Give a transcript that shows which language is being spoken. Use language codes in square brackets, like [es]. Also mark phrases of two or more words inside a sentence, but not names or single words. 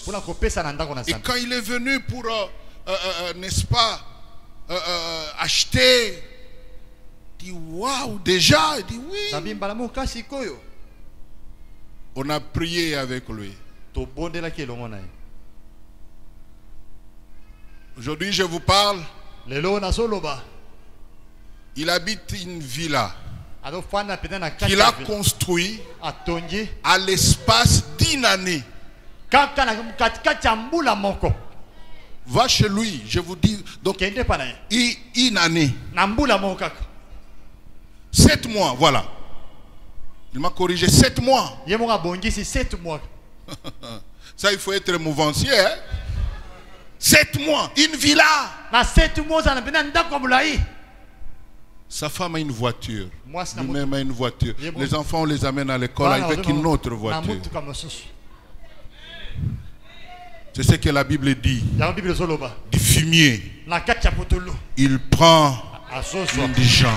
[fr] Et quand il est venu pour, n'est-ce pas, acheter, il dit waouh, déjà, il dit oui. On a prié avec lui. Aujourd'hui, je vous parle. Il habite une villa [ln] azofanda pena na kati [fr] qu'il a construit [ln] atongi [fr] à l'espace d'1 année. [ln] kaka na katikati ya mbula moko. [fr] Va chez lui, je vous dis. Donc, [ln] Kende pa na ye. [fr] 1 année. [ln] Na mbula moko kaka. [fr] 7 mois, voilà. Il m'a corrigé, 7 mois. [ln] Ye moko abongisi 7 mois. [fr] Ça, il faut être mouvancier. Hein? 7 mois, une villa. [ln] Na 7 mois za na pena ndako mulai. [fr] Sa femme a une voiture. Moi, c'est Lui-même a une voiture. Il est bon. Les enfants, on les amène à l'école avec une autre voiture. C'est ce que la Bible dit. Du fumier. Il prend l'indigent.